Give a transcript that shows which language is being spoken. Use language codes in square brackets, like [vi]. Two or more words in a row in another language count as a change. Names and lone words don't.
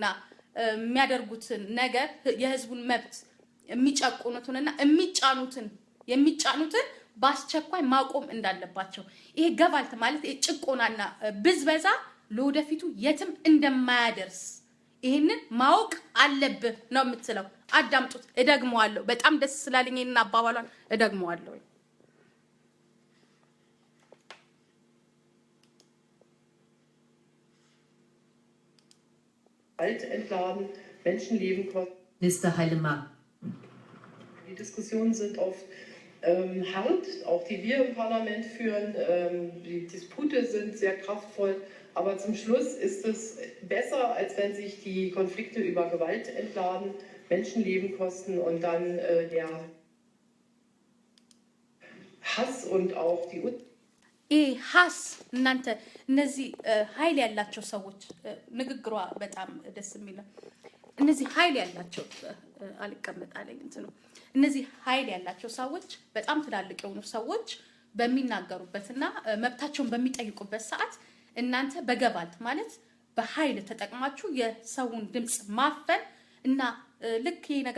[am] የሚያደርጉትን ነገር የህዝቡን መብት የሚጨቁኑትንና የሚጫኑትን በአስቸኳይ ማቆም እንዳለባቸው። ይሄ ገቫልት ማለት ጭቆናና ብዝበዛ ለወደፊቱ የትም እንደማያደርስ ይሄንን ማወቅ አለብህ ነው የምትለው። አዳምጡት። እደግመዋለሁ። በጣም ደስ ስላለኝ እና አባባሏን እደግመዋለሁ። [de] Entladen, Menschenleben kosten. Minister Heilemann. Die Diskussionen sind oft hart, auch die wir im Parlament führen. Die Dispute sind sehr kraftvoll, aber zum Schluss ist es besser, als wenn sich die Konflikte über Gewalt entladen, Menschenleben kosten und dann Hass und auch die [am] ሀስ እናንተ እነዚህ ኃይል ያላቸው ሰዎች ንግግሯ በጣም ደስ የሚል ነው። እነዚህ ኃይል ያላቸው አልቀመጣለኝ እንትኑ እነዚህ ኃይል ያላቸው ሰዎች በጣም ትላልቅ የሆኑ ሰዎች በሚናገሩበትና መብታቸውን በሚጠይቁበት ሰዓት እናንተ በገባልት ማለት በኃይል ተጠቅማችሁ የሰውን ድምጽ ማፈን እና ልክ ይሄ ነገር